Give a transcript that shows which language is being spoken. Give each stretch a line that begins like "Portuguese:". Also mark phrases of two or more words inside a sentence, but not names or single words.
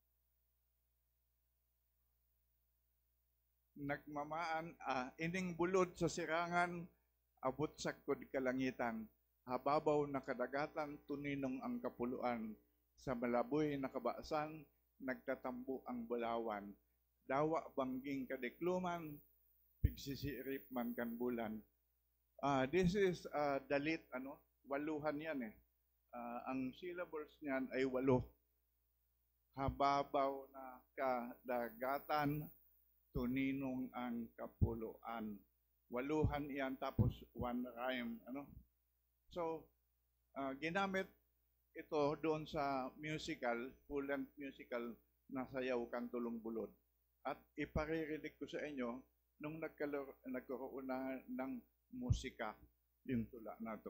Bikol: Nagmamaan, ining bulod sa sirangan, abot sakod kalangitan. Hababaw na kadagatan, tuninong ang kapuluan. Sa malaboy na kabaasan, nagtatambo ang bulawan. Dawa bangging kadikluman, pigsisirip man kan bulan.
English: This is dalit,
Filipino: waluhan yan eh. Ang syllables niyan ay 8.
Bikol: Hababaw na kadagatan, tuninong ang kapuluan.
Filipino: Waluhan yan, tapos
English: one rhyme.
Filipino: So, ginamit ito doon sa musical,
English: full-length musical
Filipino: na Sayaw Kang Tulong Bulod. At iparirinig ko sa inyo nung nagkaroon na ng musika yung tula na ito.